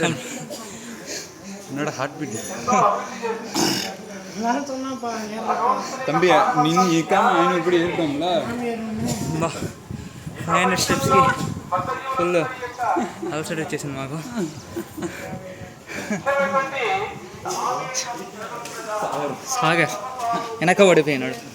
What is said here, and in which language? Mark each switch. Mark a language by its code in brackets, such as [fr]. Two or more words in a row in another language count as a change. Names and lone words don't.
[ta] என்னோட [en] heart beat [ta] தம்பி நீங்கள் இருக்காம 500 படி ஏறிட்டோம்ல. [te] 500 స్టెప్స్కి ఫుల్ అలసట వచ్చేసింది మాకు. సాగర్ వెనక పడిపోయినాడు.